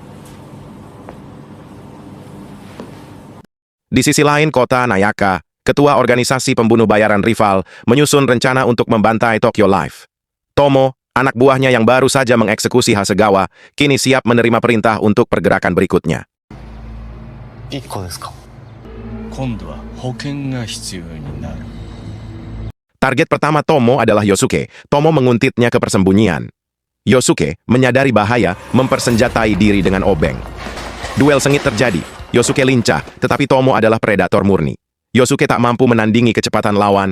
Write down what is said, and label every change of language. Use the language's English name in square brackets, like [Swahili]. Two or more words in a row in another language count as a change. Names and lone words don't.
[Indonesian] Di sisi lain kota Nayaka, ketua organisasi pembunuh bayaran rival, menyusun rencana untuk membantai Tokyo Life. Tomo, anak buahnya yang baru saja mengeksekusi Hasegawa, kini siap menerima perintah untuk pergerakan berikutnya. [Japanese] 1 個ですか。今度は保険が必要になる。 [Indonesian] Target pertama Tomo adalah Yosuke. Tomo menguntitnya ke persembunyian. Yosuke menyadari bahaya, mempersenjatai diri dengan obeng. Duel sengit terjadi. Yosuke lincah, tetapi Tomo adalah predator murni. Yosuke tak mampu menandingi kecepatan lawan.